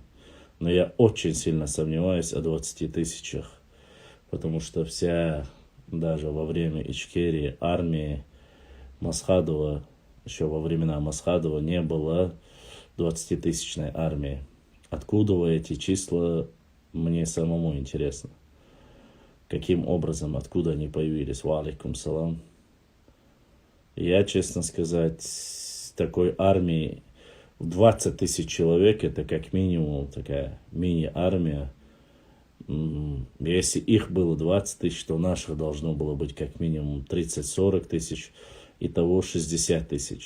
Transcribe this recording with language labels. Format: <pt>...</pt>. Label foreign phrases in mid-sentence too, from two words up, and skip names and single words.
<ru>Но я очень сильно сомневаюсь о 20 тысячах, потому что даже во время Ичкерии, армии Масхадова, еще во времена Масхадова не было 20-тысячной армии. Откуда эти числа, мне самому интересно. Каким образом, откуда они появились?</ru> <ar>وعليكم السلام.</ar> <ru>Я, честно сказать, такой армии в 20 тысяч человек, это как минимум такая мини-армия. Если их было 20 тысяч, то наших должно было быть как минимум 30-40 тысяч, итого 60 тысяч.</ru>